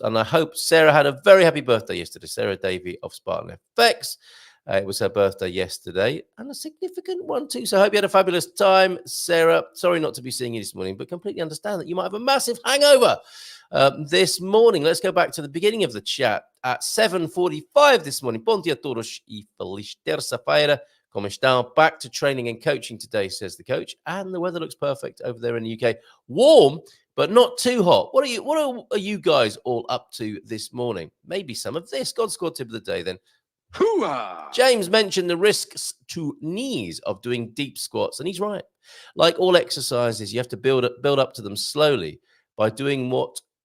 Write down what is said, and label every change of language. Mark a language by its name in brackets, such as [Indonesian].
[English] And I hope Sarah had a very happy birthday yesterday. Sarah Davey of Spartan FX. It was her birthday yesterday, and a significant one too. So I hope you had a fabulous time, Sarah. Sorry not to be seeing you this morning, but completely understand that you might have a massive hangover this morning. Let's go back to the beginning of the chat at 7:45 this morning. [Portuguese] Bom dia a todos e feliz terça-feira. Como estão? [English] Back to training and coaching today, says the coach. And the weather looks perfect over there in the UK. Warm, but not too hot. What are you guys all up to this morning? Maybe some of this. God Squad tip of the day then. Hoo-ah! James mentioned the risks to knees of doing deep squats, and he's right. Like all exercises, you have to build up to them slowly by doing what